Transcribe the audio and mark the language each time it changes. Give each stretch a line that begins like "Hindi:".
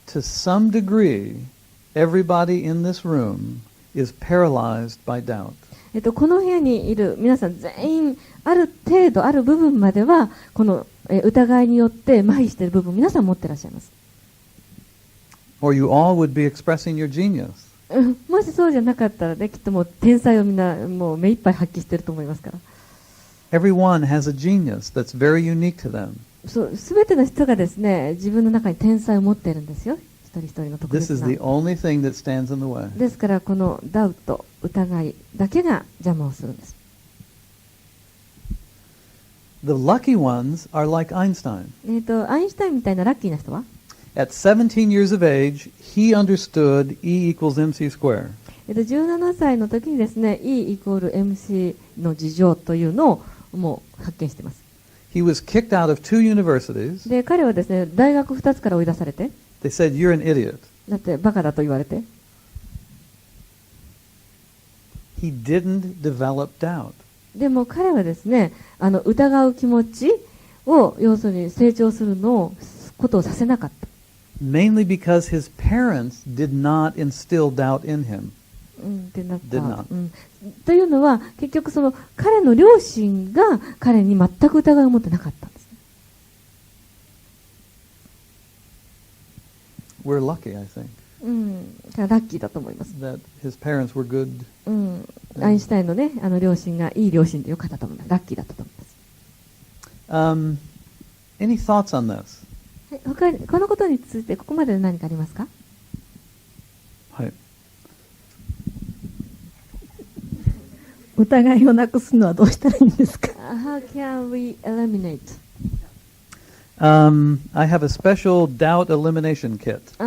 English: To some degree, everybody in this room is paralyzed by doubt.
Japanese: この部屋にいる皆さん全員ある程度ある部分まではこの疑いによって麻痺している部分皆さん持ってらっしゃいます。
English: Or you all would be expressing your genius.
Japanese: もしそうじゃなかったらね、きっともう天才をみんなもう目いっぱい発揮していると思いますから。
English: Everyone has a genius that's very unique to them.
Japanese: すべての人がですね、自分の中に天才を持っているんですよ。一人一人の特
English: This
Japanese: 別
English: is
Japanese: な。
English: the only thing that stands in the way.
Japanese: ですからこのダウト、疑いだけが邪魔をするんです。
English: The lucky ones are like Einstein.
Japanese: アインシュタインみたいなラッキーな人は、
English: At 17 years of age, he understood E equals mc squared.
Japanese: 17歳の時にですね、E イコール MC の事情というのをもう発見しています。
English: He was kicked out of 2 universities.
Japanese: で、彼はですね、大学2つから追い出されて、
English: They said, "You're an idiot."
Japanese: だってバカだと言われて、
English: He didn't develop doubt.
Japanese: でも彼はですね、疑う気持ちを要するに成長することをさせなかった。
English: Mainly because his parents did not instill doubt in him.
Japanese: ってなっ
English: Did
Japanese: た
English: not.、
Japanese: というのは結局その彼の両親が彼に全く疑いを持ってなかったんです。
English: We're lucky, I think,
Japanese: ラッキーだと思います。
English: that his parents were good.
Japanese: アインシュタインのね、両親がいい両親でよかったと思います。ラッキーだったと思います。
English: Any thoughts on this?
Japanese: はい、他にこのことについてここまでで何かありますか？はい。疑いをなくすのはどうしたらいいんですか？
English: How can we eliminate? I have a special doubt elimination kit.